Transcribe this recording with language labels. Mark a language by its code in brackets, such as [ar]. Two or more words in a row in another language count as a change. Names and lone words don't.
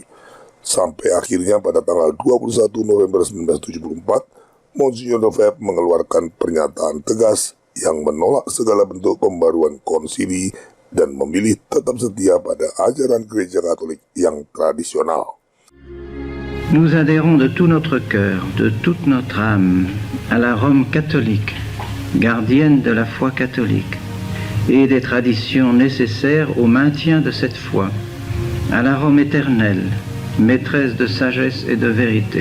[id] Sampai akhirnya pada tanggal 21 November 1974, Monsignor Lefebvre mengeluarkan pernyataan tegas yang menolak segala bentuk pembaruan konsili dan memilih tetap setia pada ajaran Gereja Katolik yang tradisional. [fr] Nous adhérons de tout notre cœur, de toute notre âme, à la Rome catholique, gardienne de la foi catholique, et des traditions nécessaires au maintien de cette foi, à la Rome éternelle, maîtresse de sagesse et de vérité.